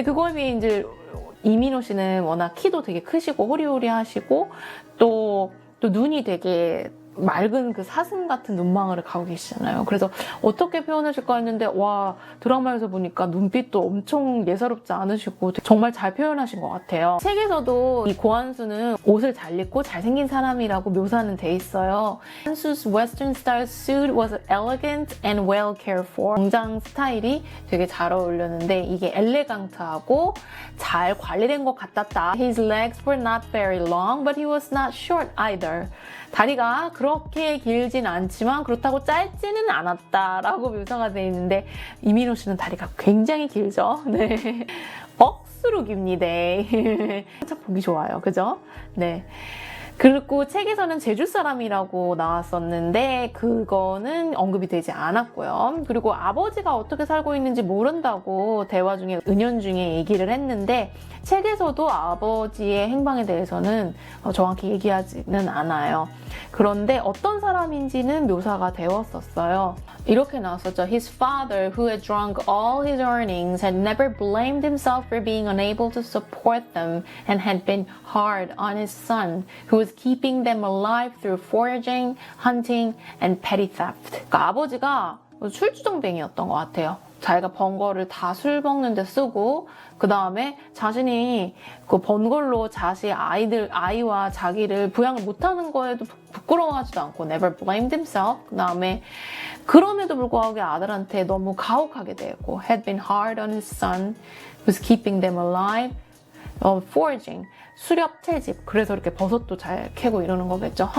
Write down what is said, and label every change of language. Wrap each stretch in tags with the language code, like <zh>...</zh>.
<ko>근데 그거에 비해 이제 이민호 씨는 워낙 키도 되게 크시고 호리호리하시고 또 눈이 되게 맑은 그 사슴 같은 눈망울을 갖고 계시잖아요. 그래서 어떻게 표현하실까 했는데 와 드라마에서 보니까 눈빛도 엄청 예사롭지 않으시고 정말 잘 표현하신 것 같아요. 책에서도 이 고한수는 옷을 잘 입고 잘생긴 사람이라고 묘사는 돼 있어요.</ko> <en>한수's western style suit was elegant and well cared for.</en> <ko>정장 스타일이 되게 잘 어울렸는데 이게 엘레강트하고 잘 관리된 것 같았다.</ko> <en>His legs were not very long, but he was not short either.</en> <ko>다리가 그렇게 길진 않지만 그렇다고 짧지는 않았다라고 묘사가 되어 있는데 이민호 씨는 다리가 굉장히 길죠. 네. 억수룩입니다. 참 보기 좋아요. 그죠? 네. 그리고 책에서는 제주 사람이라고 나왔었는데 그거는 언급이 되지 않았고요. 그리고 아버지가 어떻게 살고 있는지 모른다고 대화 중에 은연 중에 얘기를 했는데 책에서도 아버지의 행방에 대해서는 정확히 얘기하지는 않아요. 그런데 어떤 사람인지는 묘사가 되었었어요. 이렇게 나왔었죠.</ko> <en>His father, who had drunk all his earnings, had never blamed himself for being unable to support them and had been hard on his son, who was keeping them alive through foraging, hunting, and petty theft.</en> <ko>그러니까 아버지가 술주정뱅이였던 것 같아요. 자기가 번 거를 다 술 먹는 데 쓰고 그 다음에 자신이 그 번 걸로 아이와 자기를 부양을 못하는 거에도 부끄러워하지도 않고</ko> <en>never blamed himself.</en> <ko>그 다음에 그럼에도 불구하고 아들한테 너무 가혹하게 되고</ko> <en>had been hard on his son, was keeping them alive, foraging,</en> <ko>수렵 채집, 그래서 이렇게 버섯도 잘 캐고 이러는 거겠죠.</ko>